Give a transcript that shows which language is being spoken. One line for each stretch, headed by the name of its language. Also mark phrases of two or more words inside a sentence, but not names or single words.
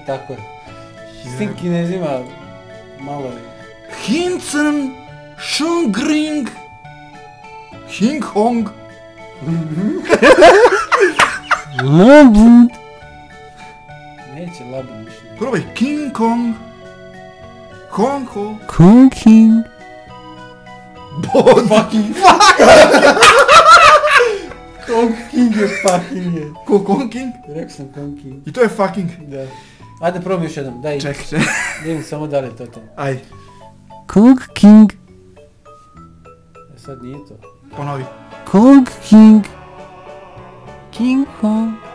Serbian: Tako je. S tim Kinezima malo je. Hincen, Shungring, Hing Hong. Labud. Neće labud više. Probaj, King Kong, Hong Ho, Kong King. Bod. Fucking Kong King je fucking je. Ko Kong King? Rekao sam Kong King. I to je fucking. Da. Ajde probam još jednom, daj. Čekaj. Vidim samo da li je to to. Ajde. Kong King. Sad nije to. Ponovi. Kong King. King Kong.